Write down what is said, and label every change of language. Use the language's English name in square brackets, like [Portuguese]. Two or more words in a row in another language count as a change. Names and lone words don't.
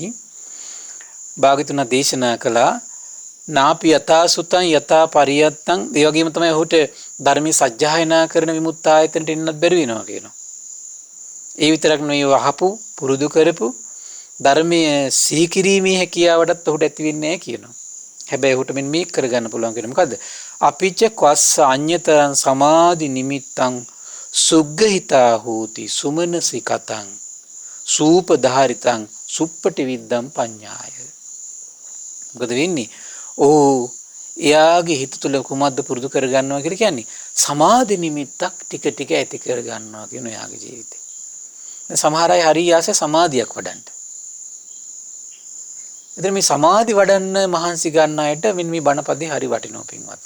[Sinhala] භාග්‍යතුන් දේශනා කළා [Pali] නාපි යතා සුතං යතා පරියත්තං. [Sinhala] ඒ වගේම තමයි ඔහුට ධර්මයේ සජ්ජායනා කරන විමුක්ත ආයතනට එන්නත් බැරි වෙනවා කියනවා. ඒ විතරක් නෙවෙයි අහපු පුරුදු කරපු ධර්මයේ සිහි කිරීමේ හැකියාවටත් ඔහුට ඇති වෙන්නේ නැහැ කියනවා. හැබැයි ඔහුට මෙන්න මේක කරගන්න පුළුවන් කියන්නේ මොකද්ද? [Pali] අපිච්ච කස්ස අඤ්‍යතරං සමාධි නිමිත්තං සුග්ගහිතා හෝති සුමනසිකතං සූපධාරිතං සුප්පටි විද්දම් පඤ්ඤාය. [Sinhala] මොකද වෙන්නේ? එයාගේ හිත තුළ කුමද්ද පුරුදු කරගන්නවා කියලා කියන්නේ සමාධි නිමිත්තක් ටික ටික ඇති කරගන්නවා කියන එයාගේ ජීවිතේ. සමහර අය හරි ආස සමාධියක් වඩන්න. එතන මේ සමාධි වඩන්න මහන්සි ගන්න අයට මෙන්න මේ බණපදේ හරි වටිනවා පින්වත්නි.